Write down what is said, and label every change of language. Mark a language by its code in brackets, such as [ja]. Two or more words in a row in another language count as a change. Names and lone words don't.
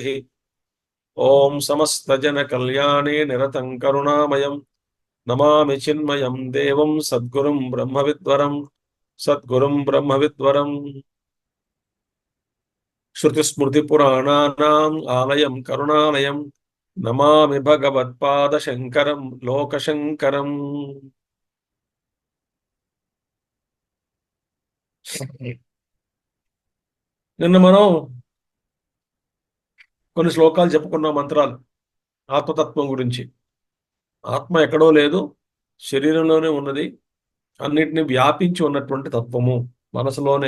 [sa] ओम समस्तजनकल्याणे निरतं करुणामयं नमामि चिन्मयं देवं सद्गुरुं ब्रह्मविद्वरं सद्गुरुं ब्रह्मविद्वरं. श्रुतिस्मृतिपुराणानाम् आलयं करुणालयं नमामि भगवत्पादशङ्करं लोकशङ्करम्. [te] నిన్న మనం కొన్ని శ్లోకాలు చెప్పుకున్నాం, మంత్రాలు ఆత్మతత్వం గురించి. ఆత్మ ఎక్కడో లేదు, శరీరంలోనే ఉన్నది, అన్నిటిని వ్యాపించి ఉన్నటువంటి తత్వము మనసులోనే.